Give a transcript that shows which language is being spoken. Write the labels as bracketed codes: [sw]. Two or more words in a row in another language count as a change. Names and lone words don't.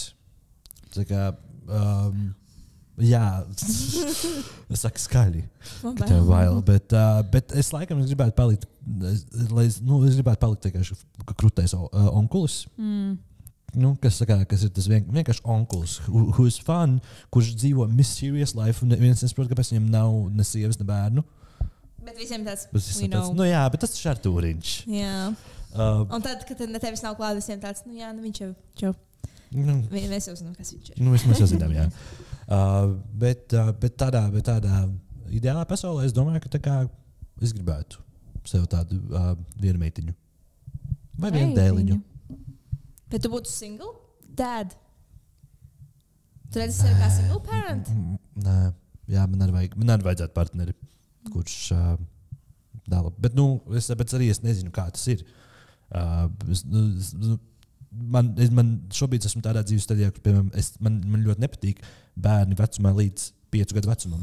[lv] Tā kā, jā, es saku skaļi, ka tev bail, bet es laikam gribētu palikt, es gribētu palikt tikai krūtais onkulis. Kas ir tas vienkārši onkulis, [en] who is fun, [lv] kurš dzīvo [en] mysterious life, [lv] un viens nesaprot, kāpēc viņam nav ne sievas, ne bērnu. Bet visiem tāds, jā, bet tas ir šartūriņš. Jā. Un tad, kad tevis nav klāt, visiem tāds, viņš jau. Mēs jau zinām, kas viņš ir. Mēs jau zinām, jā. Bet tādā ideālā pasaulē es domāju, ka tā kā es gribētu sev tādu vienu meitiņu. Vai vienu dēliņu. Bet tu būtu [en] single dad? [lv] Tu redzi sevi kā [en] single parent? [lv] Nē, jā, man arī vajadzētu partneri, kurš dala. Bet arī es nezinu, kā tas ir. Man šobrīd esmu tādā dzīves stadijā, ka, piemēram, man ļoti nepatīk bērni vecumā līdz 5 gadu vecumam.